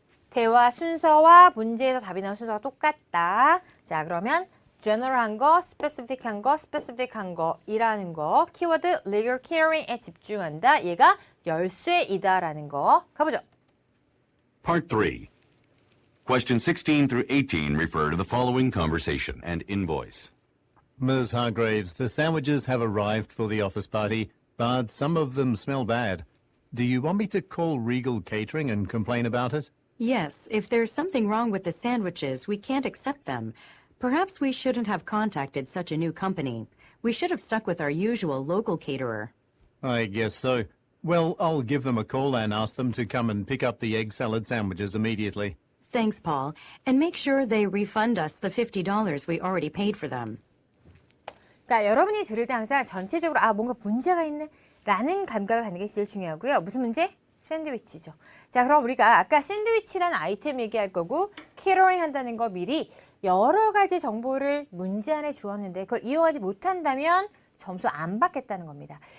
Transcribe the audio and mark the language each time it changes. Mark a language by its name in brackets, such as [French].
[Korean] 대화 순서와 문제에서 답이 나온 순서가 똑같다. 자, 그러면 general한 거, specific한 거, specific한 거 이라는 거 키워드 legal caring에 집중한다. 얘가 열쇠이다라는 거 가보죠. [English] Part 3. Question 16 through 18 refer to the following conversation and invoice. Ms. Hargraves, the sandwiches have arrived for the office party, but some of them smell bad. Do you want me to call Regal Catering and complain about it? Yes, if there's something wrong with the sandwiches, we can't accept them. Perhaps we shouldn't have contacted such a new company. We should have stuck with our usual local caterer. I guess so. Well, I'll give them a call and ask them to come and pick up the egg salad sandwiches immediately. Thanks, Paul. And make sure they refund us the $50 we already paid for them. [Korean] 그러니까 여러분이 들을 때 항상 전체적으로 뭔가 문제가 있네 라는 감각을 갖는 게 제일 중요하고요. 무슨 문제? 샌드위치죠. 자, 그럼 우리가 아까 샌드위치라는 아이템 얘기할 거고 캐러링 한다는 거 미리 여러 가지 정보를 문제 안에 주었는데 그걸 이용하지 못한다면 점수 안 받겠다는 겁니다.